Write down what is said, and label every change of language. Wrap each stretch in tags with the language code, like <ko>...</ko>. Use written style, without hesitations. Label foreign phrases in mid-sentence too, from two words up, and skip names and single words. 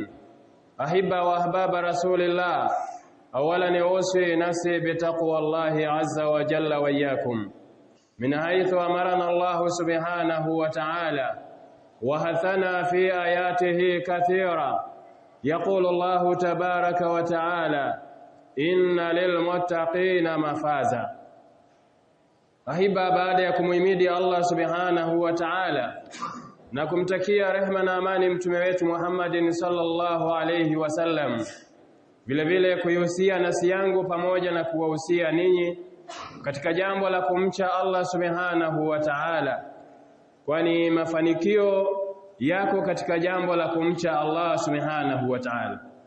<ar>أحبة وأحباب رسول الله، أولا أوصي نفسي بتقوى الله عز وجل وإياكم، من حيث أمرنا الله سبحانه وتعالى وحثنا في آياته كثيرا. يقول الله تبارك وتعالى: إن للمتقين مفازا.</ar> <sw>Ahiba, baada ya kumuhimidi Allah</sw> <ar>سبحانه وتعالى</ar> <sw>na kumtakia rehema na amani mtume wetu Muhammadin</sw> <ar>صلى الله عليه وسلم,</ar> <sw>vile vile kuihusia nafsi yangu pamoja na kuwahusia ninyi katika jambo la kumcha Allah</sw> <ar>سبحانه وتعالى,</ar> <sw>kwani mafanikio yako katika jambo la kumcha Allah</sw> <ar>سبحانه وتعالى.</ar>